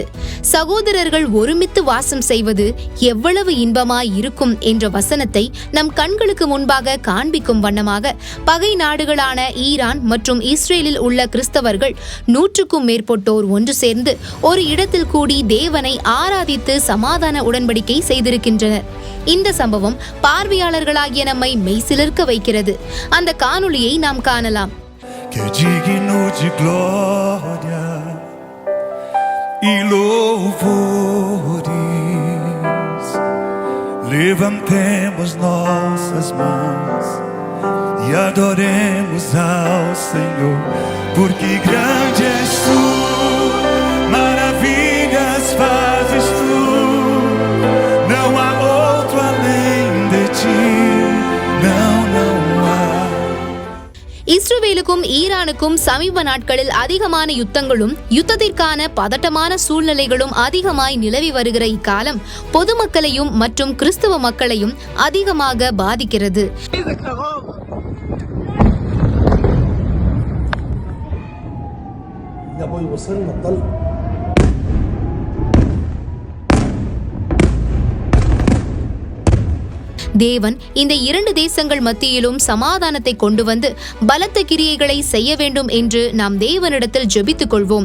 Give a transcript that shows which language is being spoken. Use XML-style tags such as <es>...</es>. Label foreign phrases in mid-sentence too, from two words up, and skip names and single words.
<ta>சகோதரர்கள் ஒருமித்து வாசம் செய்வது எவ்வளவு இன்பமாய் இருக்கும் என்ற வசனத்தை நம் கண்களுக்கு முன்பாக காண்பிக்கும் வண்ணமாக பகை நாடுகளான ஈரான் மற்றும் இஸ்ரேலில் உள்ள கிறிஸ்தவர்கள் 100க்கும் மேற்பட்டோர் ஒன்று சேர்ந்து ஒரு இடத்தில் கூடி தேவனை ஆராதித்து சமாதான உடன்படிக்கை செய்திருக்கின்றனர். இந்த சம்பவம் பார்வையாளர்களாகிய நம்மை மெய்சிலிர்க்க வைக்கிறது. அந்த காணொளியை நாம் காணலாம்.</ta> <pt>Que é digno de glória e louvores, levantemos nossas mãos e adoremos ao Senhor, porque grande és tu, maravilhas fazes tu, não há outro além de ti, não há.</pt> <ta>இஸ்ரேலுக்கும் ஈரானுக்கும் சமீப நாட்களில் அதிகமான யுத்தங்களும் யுத்தத்திற்கான பதட்டமான சூழ்நிலைகளும் அதிகமாய் நிலவி வருகிற இக்காலம் பொதுமக்களையும் மற்றும் கிறிஸ்தவ மக்களையும் அதிகமாக பாதிக்கிறது. தேவன் இந்த இரண்டு தேசங்கள் மத்தியிலும் சமாதானத்தை கொண்டு வந்து பலத்த கிரியைகளை செய்ய வேண்டும் என்று நாம் தேவனிடத்தில் ஜெபித்துக் கொள்வோம்.</ta>